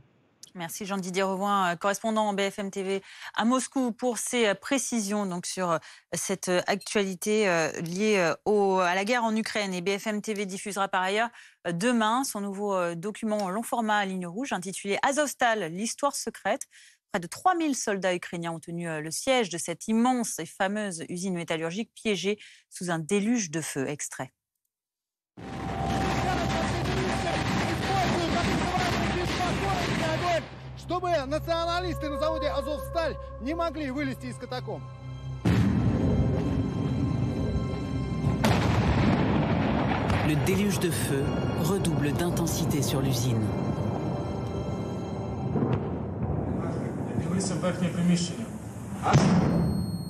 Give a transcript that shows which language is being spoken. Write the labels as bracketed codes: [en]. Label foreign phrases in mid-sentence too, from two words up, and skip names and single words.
[fr] Merci Jean-Didier Revoin, correspondant en BFM TV à Moscou, pour ces précisions donc, sur cette actualité liée à la guerre en Ukraine. Et BFM TV diffusera par ailleurs demain son nouveau document long format à ligne rouge intitulé Azovstal, l'histoire secrète. Près de 3000 soldats ukrainiens ont tenu le siège de cette immense et fameuse usine métallurgique piégée sous un déluge de feu. Extrait. [ru] Чтобы националисты на заводе «Азовсталь» не могли вылезти из катакомб. [fr] Le déluge de feu redouble d'intensité sur l'usine. [uk] Дивися в верхнє приміщення.